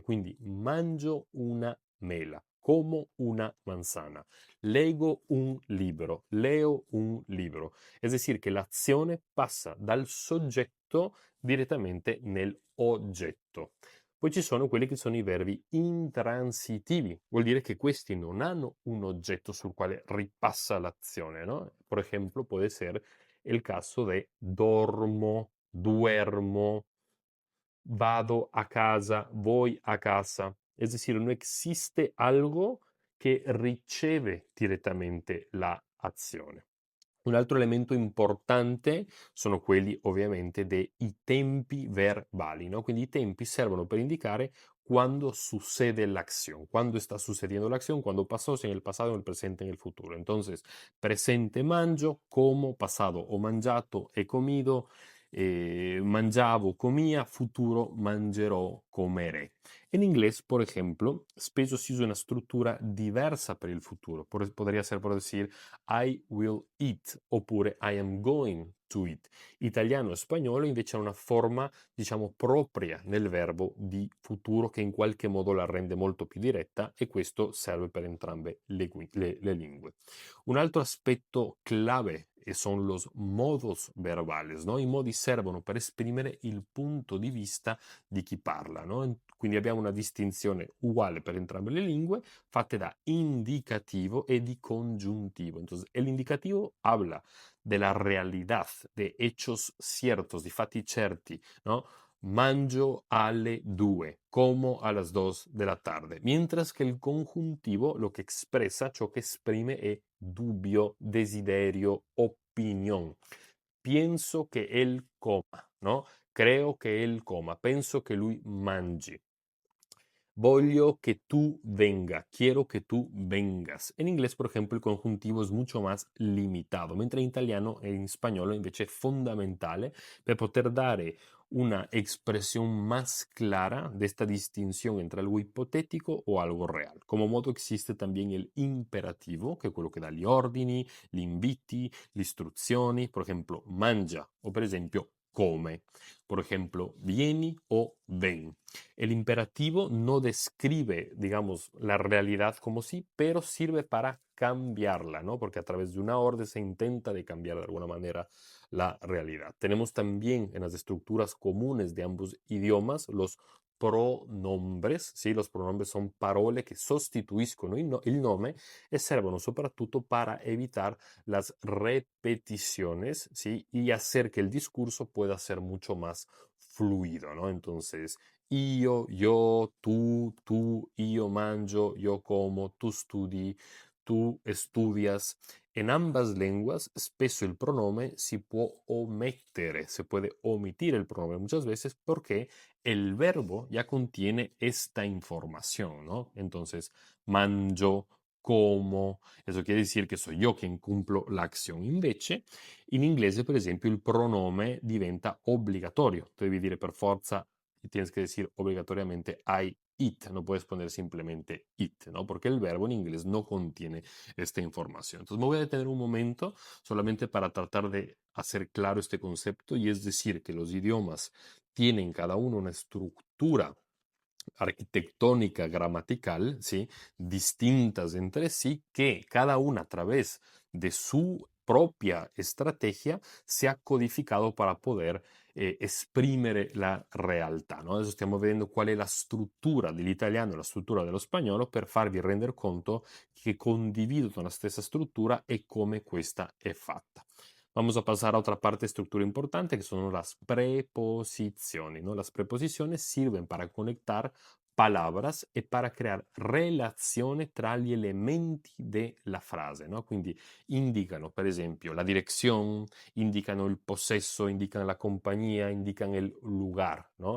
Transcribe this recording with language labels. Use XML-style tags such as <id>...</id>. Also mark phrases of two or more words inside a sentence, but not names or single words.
<it>Quindi mangio una mela,</it> <es>como una manzana,</es> <it>leggo un libro,</it> <es>leo un libro. Es decir,</es> <it>che l'azione passa dal soggetto direttamente nell'oggetto. Poi ci sono quelli che sono i verbi intransitivi, vuol dire che questi non hanno un oggetto sul quale ripassa l'azione,</it> <es>¿no? Por ejemplo, puede ser el caso de dormo, duermo, vado a casa, voy a casa. Es decir, no existe algo</es> <it>che riceve direttamente</it> <es>la azione.</es> <it>Un altro elemento importante sono quelli ovviamente dei tempi verbali, no? Quindi i tempi servono per indicare</it> <es>cuando sucede la acción, cuando está sucediendo la acción, cuando pasó, si en el pasado, en el presente, en el futuro. Entonces, presente mangio, como, pasado</es> <it>ho mangiato,</it> <es>he comido, mangiavo, comía, futuro mangerò, comeré. En inglés, por ejemplo,</es> <it>spesso si usa una struttura diversa per il futuro.</it> <es>Podría ser por decir</es> <en>I will eat</en> <es>oppure</es> <en>I am going to eat.</en> <it>Italiano e spagnolo invece hanno una forma, diciamo, propria nel verbo di futuro che in qualche modo la rende molto più diretta e questo serve per entrambe le lingue. Un altro aspetto</it> <es>clave son los modos verbales, no?</es> <it>I modi servono per esprimere il punto di vista di chi parla, no? Quindi abbiamo una distinzione uguale per entrambe le lingue, fatte da indicativo e di congiuntivo.</it> <es>Entonces, el indicativo habla de la realidad, de hechos ciertos,</es> <it>di fatti certi, no? Mangio alle 2,</it> <es>como a las 2 de la tarde. Mientras que el conjuntivo lo que expresa,</es> <it>ciò che esprime è dubbio, desiderio,</it> <es>opinión. Pienso che él coma, no? Creo che él coma,</es> <it>penso che lui mangi. Voglio que</it> <es>tú venga, quiero que tú vengas. En inglés, por ejemplo, el conjuntivo es mucho más limitado,</es> <it>mentre in italiano e in spagnolo invece è fondamentale per poter dare</it> <es>una expresión más clara de esta distinción entre algo hipotético o algo real. Como modo existe también el imperativo,</es> <it>che è quello che dà gli ordini, gli inviti, le istruzioni,</it> <es>por ejemplo,</es> <it>mangia o per esempio come.</it> <es>Por ejemplo, vieni o ven. El imperativo no describe, digamos, la realidad como sí, pero sirve para cambiarla, ¿no? Porque a través de una orden se intenta de cambiar de alguna manera la realidad. Tenemos también en las estructuras comunes de ambos idiomas los pronombres, ¿sí? Los pronombres son</es> <it>parole che sostituiscono il nome e servono soprattutto</it> <es>para evitar las repeticiones, ¿sí? Y hacer que el discurso pueda ser mucho más fluido, ¿no? Entonces,</es> <it>io, tu, io mangio, io como, tu studi, tu estudias.</it> <es>En ambas lenguas,</es> <it>spesso il pronome si può omettere,</it> <es>se puede omitir el pronombre muchas veces porque el verbo ya contiene esta información, ¿no? Entonces, mangio, como, eso quiere decir que soy yo quien cumplo la acción.</es> <it>Invece, in inglese, per esempio, il pronome diventa obbligatorio. Tu devi dire per forza</it> <es>y tienes que decir obligatoriamente</es> <en>I eat,</en> <es>no puedes poner simplemente it, ¿no? Porque el verbo en inglés no contiene esta información. Entonces me voy a detener un momento solamente para tratar de hacer claro este concepto y es decir que los idiomas tienen cada uno una estructura arquitectónica, gramatical, ¿sí? Distintas entre sí, que cada una a través de su propia estrategia se ha codificado para</es> <it>poter esprimere la realtà.</it> <es>No?</es> <it>Adesso stiamo vedendo qual è la struttura dell'italiano e la struttura dello spagnolo per farvi rendere conto che condividono la stessa struttura e come questa è fatta.</it> <es>Vamos a pasar a otra parte de estructura importante que son las preposiciones, ¿no? Las preposiciones sirven para conectar palabras e</es> <it>para creare relazione tra gli elementi della frase,</it> <es>no?</es> <it>Quindi indicano, per esempio, la direzione, indicano il possesso, indicano la compagnia, indicano il lugar, no?</it>